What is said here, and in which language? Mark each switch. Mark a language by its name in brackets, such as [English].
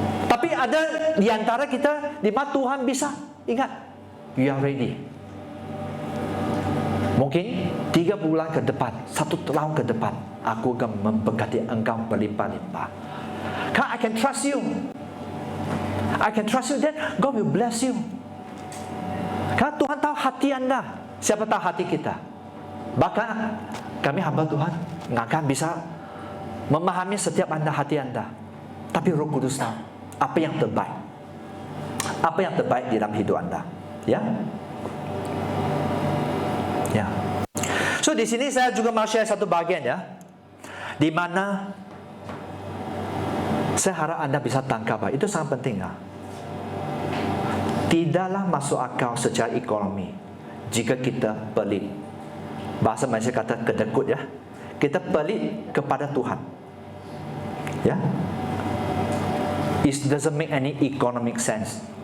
[Indonesian] Tapi ada di antara kita di mana Tuhan bisa ingat, [English] you are ready. [Indonesian] Mungkin 3 bulan ke depan, 1 tahun ke depan, aku akan memberkati engkau berlimpah-limpah. [English] Kan I can trust you. I can trust you, then God will bless you. [Indonesian] Karena Tuhan tahu hati Anda. Siapa tahu hati kita? Bahkan kami hamba Tuhan nggak akan bisa memahami setiap hati Anda. Tapi Roh Kudus tahu apa yang terbaik. Apa yang terbaik di dalam hidup Anda. Ya. Ya. So di sini saya juga mau share satu bagian ya, di mana saya harap Anda bisa tangkap. Itu sangat penting ya. Tidaklah masuk akal secara ekonomi jika kita pelit. Bahasa Malaysia kata kedekut ya. Kita pelit kepada Tuhan. Ya. [English] It doesn't make any economic sense.